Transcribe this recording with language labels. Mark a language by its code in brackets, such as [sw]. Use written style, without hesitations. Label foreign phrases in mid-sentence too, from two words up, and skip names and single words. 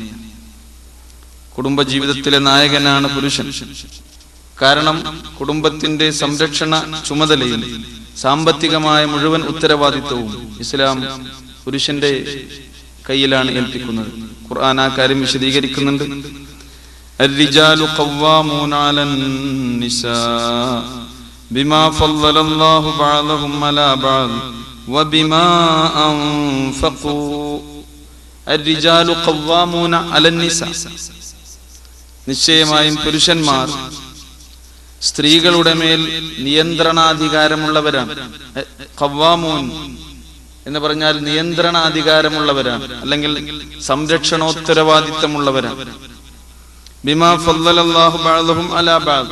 [ml] കുടുംബജീവിതത്തിലെ നായകനാണ് പുരുഷൻ. കാരണം കുടുംബത്തിന്റെ സംരക്ഷണ ചുമതലയും സാമ്പത്തികമായ മുഴുവൻ ഉത്തരവാദിത്വവും ഇസ്ലാം പുരുഷന്റെ കയ്യിലാണ് ഏൽപ്പിക്കുന്നത്. ഖുർആൻ ആ കാര്യം വിശദീകരിക്കുന്നുണ്ട്. [ar] الرجال قوامون على النساء بما فضل الله بعضهم على بعض وبما أنفقوا الرجال قوامون على النساء. [ml] നിശ്ചയമായും പുരുഷന്മാർ സ്ത്രീകളുടെ മേൽ നിയന്ത്രണാധികാരമുള്ളവരാണ്. ഖവ്വാമൂൻ എന്ന് പറഞ്ഞാൽ നിയന്ത്രണാധികാരമുള്ളവരാണ്, അല്ലെങ്കിൽ സംരക്ഷണോത്തരവാദിത്തമുള്ളവരാണ്. [ar] بما فضل الله بعضهم على بعض.